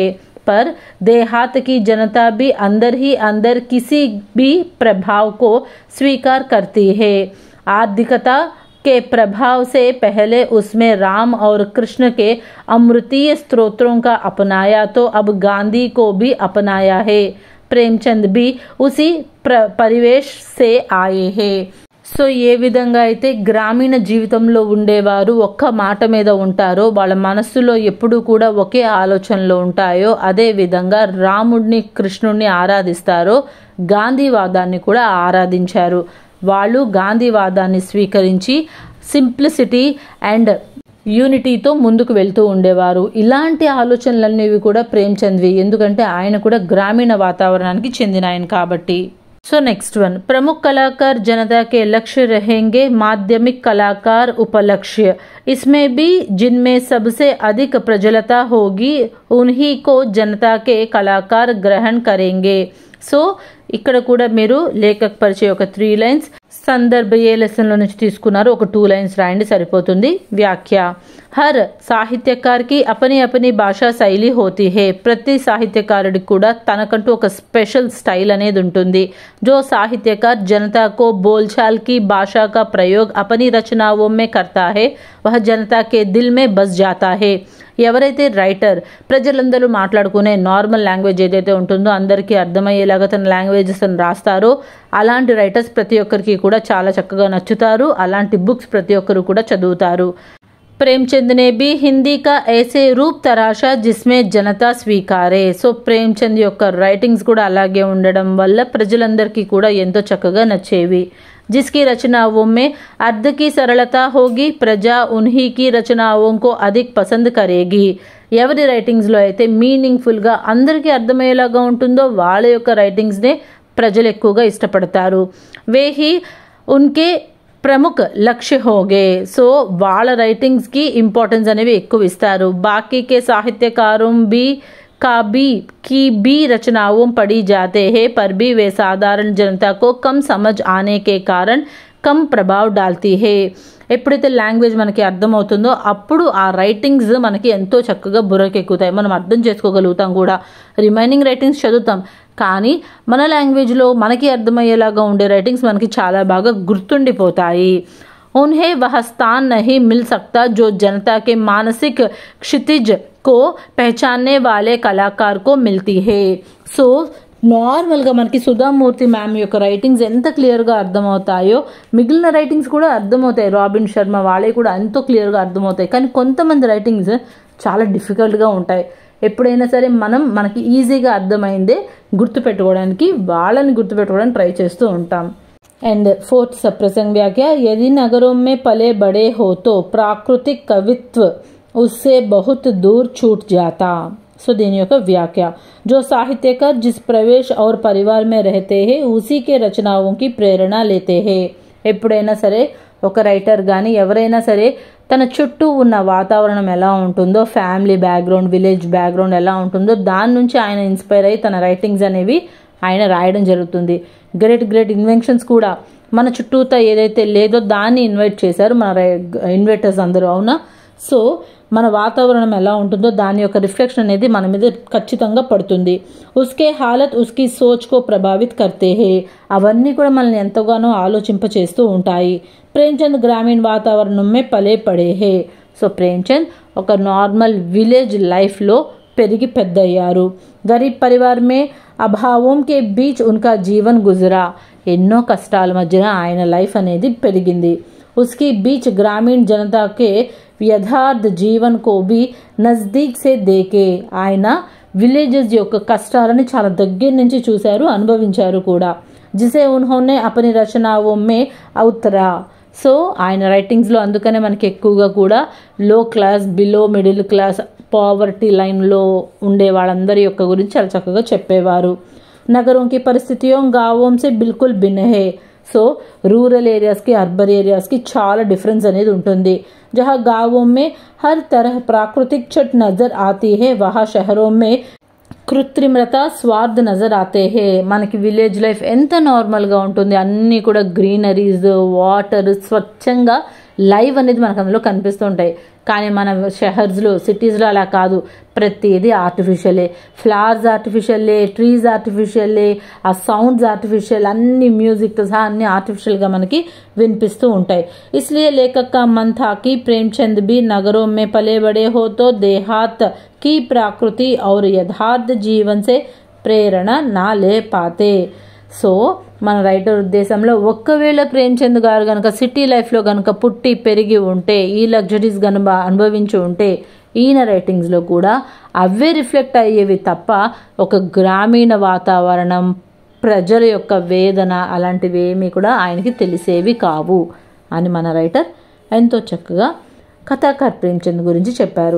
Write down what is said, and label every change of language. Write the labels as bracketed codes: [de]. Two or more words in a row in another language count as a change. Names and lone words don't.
[hi] पर देहात की जनता भी अंदर ही अंदर किसी भी प्रभाव को स्वीकार करती है. आर्थिकता के प्रभाव से पहले उसमें राम और कृष्ण के अमृतीय स्तोत्रों का अपनाया तो अब गांधी को भी अपनाया है. प्रेमचंद भी उसी परिवेश से आए हैं. [te] సో ఏ విధంగా అయితే గ్రామీణ జీవితంలో ఉండేవారు ఒక్క మాట మీద ఉంటారో, వాళ్ళ మనస్సులో ఎప్పుడూ కూడా ఒకే ఆలోచనలు ఉంటాయో, అదే విధంగా రాముడిని కృష్ణుడిని ఆరాధిస్తారో గాంధీవాదాన్ని కూడా ఆరాధించారు. వాళ్ళు గాంధీవాదాన్ని స్వీకరించి [en] simplicity and unity [te] ముందుకు వెళ్తూ ఉండేవారు. ఇలాంటి ఆలోచనలనేవి కూడా ప్రేమ్చంద్వి, ఎందుకంటే ఆయన కూడా గ్రామీణ వాతావరణానికి చెందిన ఆయన కాబట్టి. [en] so next one, [hi] प्रमुख कलाकार जनता के लक्ष्य रहेंगे, माध्यमिक कलाकार उपलक्ष्य. इसमें भी जिनमें सबसे अधिक प्रजलता होगी उन्हीं को जनता के कलाकार ग्रहण करेंगे. [te] సో ఇక్కడ కూడా మీరు [hi] लेखक परिचय [te] ఒక 3 లైన్స్, సందర్భ ఏ లెసన్లో నుంచి తీసుకున్నారు ఒక 2 లైన్స్ రాయండి సరిపోతుంది. [hi] व्याख्या, हर साहित्यकार की अपनी अपनी भाषा शैली होती है. [te] ప్రతి సాహిత్యకారుడికి కూడా తనకంటూ ఒక స్పెషల్ స్టైల్ అనేది ఉంటుంది. [hi] जो साहित्यकार जनता को बोलचाल की भाषा का प्रयोग अपनी रचनाओं में करता है वह जनता के दिल में बस जाता है. [te] ఎవరైతే రైటర్ ప్రజలందరూ మాట్లాడుకునే [en] normal language [te] ఏదైతే ఉంటుందో అందరికీ అర్థమయ్యేలాగా తన లాంగ్వేజెస్ రాస్తారో అలాంటి రైటర్స్ ప్రతి ఒక్కరికి కూడా చాలా చక్కగా నచ్చుతారు. అలాంటి బుక్స్ ప్రతి ఒక్కరు కూడా చదువుతారు. [hi] प्रेमचंद ने भी हिंदी का ऐसे रूप तराशा जिसमें जनता स्वीकारे. [te] సో ప్రేమ్చంద్ యొక్క రైటింగ్స్ కూడా అలాగే ఉండడం వల్ల ప్రజలందరికీ కూడా ఎంతో చక్కగా నచ్చేవి. [hi] जिसकी रचनाओं में अर्थ की सरलता होगी प्रजा उन्हीं की रचनाओं को अधिक पसंद करेगी. [te] ఎవరి రైటింగ్స్లో అయితే మీనింగ్ఫుల్గా అందరికీ అర్థమయ్యేలాగా ఉంటుందో వాళ్ళ యొక్క రైటింగ్స్నే ప్రజలు ఎక్కువగా ఇష్టపడతారు. [hi] वही उनके प्रमुख लक्ष्य होंगे. [te] సో వాళ్ళ రైటింగ్స్కి ఇంపార్టెన్స్ అనేవి ఎక్కువ ఇస్తారు. [hi] बाक़ी के साहित्यकारों की भी रचनाओं पढ़ी जाते हैं पर भी वे साधारण जनता को कम समझ आने के कारण कम प्रभाव डालती है. [te] ఎప్పుడైతే లాంగ్వేజ్ మనకి అర్థమవుతుందో అప్పుడు ఆ రైటింగ్స్ మనకి ఎంతో చక్కగా బుర్రకెక్కుతాయి, మనం అర్థం చేసుకోగలుగుతాం కూడా. [en] remaining writings [te] చదువుతాం కానీ మన లాంగ్వేజ్లో మనకి అర్థమయ్యేలాగా ఉండే రైటింగ్స్ మనకి చాలా బాగా గుర్తుండిపోతాయి. [hi] उन्हें वह स्थान नहीं मिल सकता जो जनता के मानसिक क्षितिज को पहचानने वाले कलाकार को मिलती है. [te] సో నార్మల్గా మనకి సుధామూర్తి మ్యామ్ యొక్క రైటింగ్స్ ఎంత క్లియర్గా అర్థమవుతాయో మిగిలిన రైటింగ్స్ కూడా అర్థమవుతాయి. రాబిన్ శర్మ వాళ్ళే కూడా ఎంతో క్లియర్గా అర్థమవుతాయి. కానీ కొంతమంది రైటింగ్స్ చాలా డిఫికల్ట్గా ఉంటాయి. ఎప్పుడైనా సరే మనకి ఈజీగా అర్థమైందే గుర్తుపెట్టుకోవడానికి వాళ్ళని గుర్తుపెట్టుకోవడానికి ట్రై చేస్తూ ఉంటాం. [hi] एंड 4th सप्रसंग व्याख्या, यदि नगरों में पले बड़े हो तो प्राकृतिक कवित्व उससे बहुत दूर छूट जाता. सो దీని యొక్క వ్యాఖ్య, जो साहित्यकार जिस प्रवेश और परिवार में रहते हैं उसी के रचनाओं की प्रेरणा लेते हैं. [te] ఎప్పుడైనా సరే ఒక రైటర్ కానీ ఎవరైనా సరే తన చుట్టూ ఉన్న వాతావరణం ఎలా ఉంటుందో, [en] family background, village background [te] ఎలా ఉంటుందో దాని నుంచి ఆయన ఇన్స్పైర్ అయ్యి తన రైటింగ్స్ అనేవి ఆయన రాయడం జరుగుతుంది. [en] great inventions [te] కూడా మన చుట్టూతా ఏదైతే లేదో దాన్ని ఇన్వైట్ చేశారు మన ఇన్వైటర్స్ అందరూ, అవునా? సో మన వాతావరణం ఎలా ఉంటుందో దాని యొక్క రిఫ్లెక్షన్ అనేది మన మీద ఖచ్చితంగా పడుతుంది. [hi] उसके हालात उसकी सोच को प्रभावित करते हैं. [te] అవన్నీ కూడా మనల్ని ఎంతగానో ఆలోచింపచేస్తూ ఉంటాయి. [hi] प्रेमचंद ग्रामीण वातावरण में पले बढ़े हैं. [te] సో ప్రేమ్చంద్ ఒక [en] normal village life [te] పెరిగి పెద్దయ్యారు. [hi] गरीब परिवार में अभावों के बीच उनका जीवन गुज़रा. [te] ఎన్నో కష్టాల మధ్యన ఆయన లైఫ్ అనేది పెరిగింది. [hi] उसके बीच ग्रामीण जनता के यथार्थ जीवन को भी नज़दीक से देखे. [te] ఆయన విలేజెస్ యొక్క కష్టాలని చాలా దగ్గర నుంచి చూశారు, అనుభవించారు కూడా. [hi] जिसे उन्होंने अपनी रचनाओं में उतारा. [te] సో ఆయన రైటింగ్స్లో అందుకనే మనకి ఎక్కువగా కూడా [en] low class, below middle class, poverty line [te] ఉండే వాళ్ళందరి యొక్క గురించి చాలా చక్కగా చెప్పేవారు. [hi] नगर की परिस्थितियाँ गाँवों से बिल्कुल भिन्न हैं. [te] సో [en] rural areas urban areas [te] చాలా డిఫరెన్స్ అనేది ఉంటుంది. [hi] జహా గావోं में हर तरह प्राकृतिक छट नजर आती है वहाँ शहरों में कृत्रिमता स्वार्थ नज़र आते हैं. [te] మనకి [en] village life [te] ఎంత నార్మల్గా ఉంటుంది, అన్నీ కూడా గ్రీనరీస్, వాటర్, స్వచ్ఛంగా లైవ్ అనేది మనకు అందులో కనిపిస్తూ ఉంటాయి. కానీ మన షహర్స్లో, సిటీస్లో అలా కాదు. ప్రతిదీ ఆర్టిఫిషియలే. ఫ్లవర్స్ ఆర్టిఫిషియలే, ట్రీస్ ఆర్టిఫిషియలే, ఆ [en] sounds artificial, [te] అన్ని మ్యూజిక్తో సహా అన్ని ఆర్టిఫిషియల్గా మనకి వినిపిస్తూ ఉంటాయి. [hi] इसलिए लेखक का मन था कि प्रेमचंद भी नगरों में पले बड़े हो तो देहात की प्रकृति और यथार्थ जीवन से प्रेरणा ना ले पाते. [te] సో మన రైటర్ ఉద్దేశంలో ఒక్కవేళ ప్రేమ్చంద్ గారు కనుక [en] city life [te] కనుక పుట్టి పెరిగి ఉంటే, ఈ లగ్జరీస్ కనుక అనుభవించి ఉంటే ఈయన రైటింగ్స్లో కూడా అవే రిఫ్లెక్ట్ అయ్యేవి తప్ప ఒక గ్రామీణ వాతావరణం, ప్రజల యొక్క వేదన అలాంటివి ఏమీ కూడా ఆయనకి తెలిసేవి కావు అని మన రైటర్ ఎంతో చక్కగా కథాకార్ ప్రేమ్చంద్ గురించి చెప్పారు.